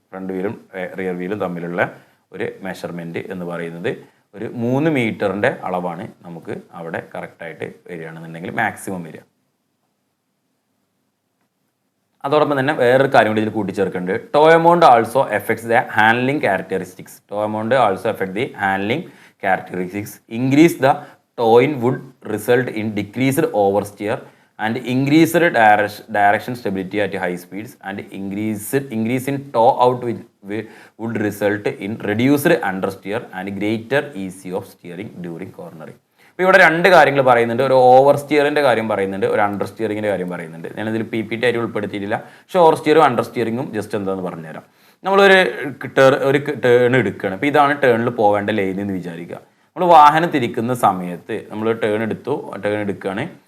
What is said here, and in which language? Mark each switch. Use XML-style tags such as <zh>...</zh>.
<ml>Front വീലും rear വീലും തമ്മിലുള്ള ഒരു measurement എന്ന് പറയുന്നത് ഒരു 3 മീറ്ററിൻ്റെ അളവാണ് നമുക്ക് അവിടെ കറക്റ്റായിട്ട് വരികയാണെന്നുണ്ടെങ്കിൽ മാക്സിമം വരിക. അതോടൊപ്പം തന്നെ വേറൊരു കാര്യം കൂടി ഇതിൽ കൂട്ടിച്ചേർക്കുന്നുണ്ട്.</ml> <en>Toe amount also affects the handling characteristics. Toe amount also affect the handling characteristics. Increase the toe in would result in decreased oversteer and increased direction stability at high speeds, and increase in tow out would result in reduced understeer and greater ease of steering during cornering.</en> <ml>ഇപ്പോൾ ഇവിടെ 2 കാര്യങ്ങൾ പറയുന്നുണ്ട്. ഒരു over സ്റ്റിയറിൻ്റെ കാര്യം പറയുന്നുണ്ട്, ഒരു under സ്റ്റിയറിങ്ങിൻ്റെ കാര്യം പറയുന്നുണ്ട്. ഞാനിതിൽ PPT ആയിട്ട് ഉൾപ്പെടുത്തിയിട്ടില്ല. പക്ഷേ ഓവർ സ്റ്റിയറും അണ്ടർ സ്റ്റിയറിങ്ങും ജസ്റ്റ് എന്താണെന്ന് പറഞ്ഞുതരാം. നമ്മളൊരു ടേൺ എടുക്കുകയാണ്. അപ്പോൾ ഇതാണ് ടേണിൽ പോവേണ്ട ലൈൻ എന്ന് വിചാരിക്കുക. നമ്മൾ വാഹനം തിരിക്കുന്ന സമയത്ത് നമ്മൾ ടേൺ എടുക്കുകയാണ്.</ml>